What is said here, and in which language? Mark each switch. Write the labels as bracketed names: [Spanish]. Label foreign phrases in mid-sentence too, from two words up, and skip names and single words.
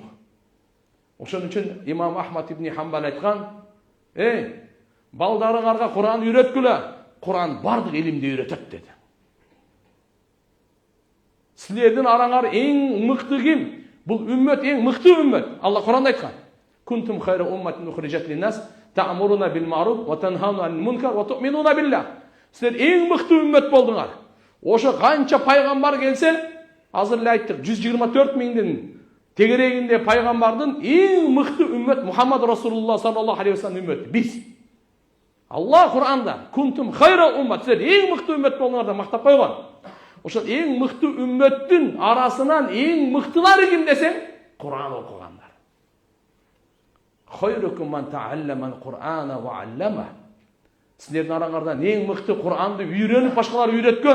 [Kyrgyz] Ошон үчүн имам Ахмад ибн Хамбал айткан: балдарыңарга Кур'ан үйрөткүлө. Кур'ан бардык илимди үйрөтөт деди. Силердин араңар эң мыкты ким? Бул үммөт эң мыкты үммөт. Алла Кур'анда айткан: [Arabic] "كنتم خير أمة أخرجت للناس تأمرون بالمعروف وتنهون عن المنكر وتؤمنون بالله." [Kyrgyz] Силер эң мыкты үммөт болдуңар. Ошо канча пайгамбар келсе, азыр эле айттык, 124 миңдин тегерегинде пайгамбардын эң мыкты үммөт Мухаммад Расулуллах [Arabic] صلى الله عليه وسلم [Kyrgyz] үммөтү биз. Алла Кур'анда [Arabic] "كنتم خير أمة", [Kyrgyz] силер эң мыкты үммөт болдуңар деп мактап койгон. Ошол эң мыкты үммөттүн арасынан эң мыктылары ким десең, Кур'ан окугандар. [Arabic] خيركم من تعلم القرآن وعلمه. [Kyrgyz] Силердин араңардан эң мыкты Кур'анды үйрөнүп башкалар үйрөткөн.